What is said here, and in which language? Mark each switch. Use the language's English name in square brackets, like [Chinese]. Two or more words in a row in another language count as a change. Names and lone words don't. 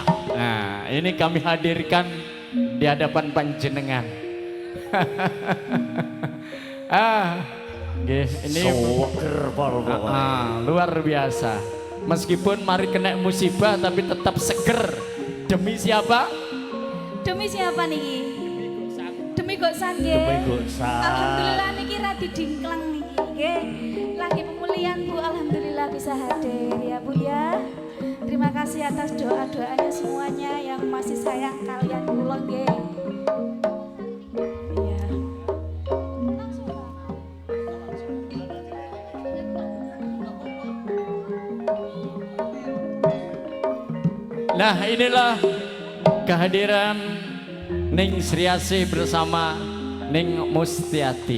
[Indonesian] Nah, ini kami hadirkan di hadapan panjenengan. Ini [Javanese] Soger pol pokoknya. [Indonesian] luar biasa. Meskipun mari kena musibah tapi tetap seger. Demi siapa? Demi siapa niki? Demi Goksan nggih. Demi Goksan. [Javanese] Alhamdulillah niki radi dingklang niki nggih. [Indonesian] Lagi pemulihan Bu, alhamdulillah bisa hadir ya Bu ya. Terima kasih atas doa-doanya semuanya yang masih sayang kalian [Javanese] kula nggih. [Indonesian] Iya. Nah, inilah kehadiran Ning Sri Asih bersama Ning Mustiati.